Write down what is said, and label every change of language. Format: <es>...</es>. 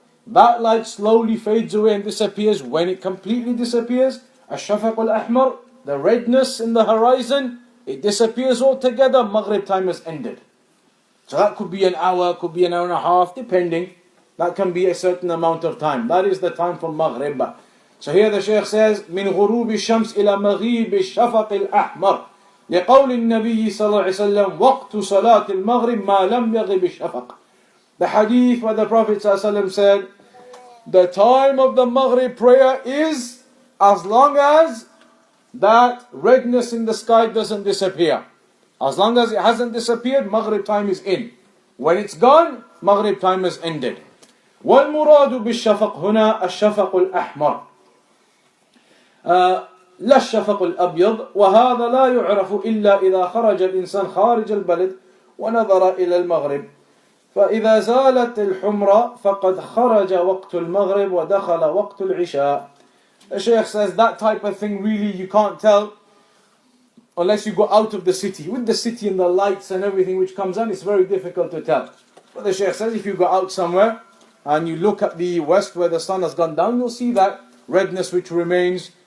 <en>That light slowly fades away and disappears. When it completely disappears, Ash-Shafaq al-Ahmar, the redness in the horizon, it disappears altogether. Maghrib time has ended. So that could be an hour, could be an hour and a half, depending. That can be a certain amount of time. That is the time for Maghrib. So here the Shaykh says,</en> <ar>من غروب الشمس إلى مغيب الشفق الأحمر لقول النبي صلى الله عليه وسلم وقت صلاة المغرب ما لم يغب الشفق.</ar> <en>The hadith where the Prophet ﷺ said, the time of the Maghrib prayer is as long as that redness in the sky doesn't disappear. As long as it hasn't disappeared, Maghrib time is in. When it's gone, Maghrib time has ended.</en> <ar>والمراد بالشفق هنا الشفق الأحمر لا الشفق الأبيض وهذا لا يعرف إلا إذا خرج الإنسان خارج البلد ونظر إلى المغرب فإذا زالت الحمرة فقد خرج وقت المغرب ودخل وقت العشاء.</ar> <en>The Shaykh says that type of thing really you can't tell unless you go out of the city. With the city and the lights and everything which comes on, it's very difficult to tell. But the Shaykh says if you go out somewhere and you look at the west where the sun has gone down, you'll see that redness which remains.</en>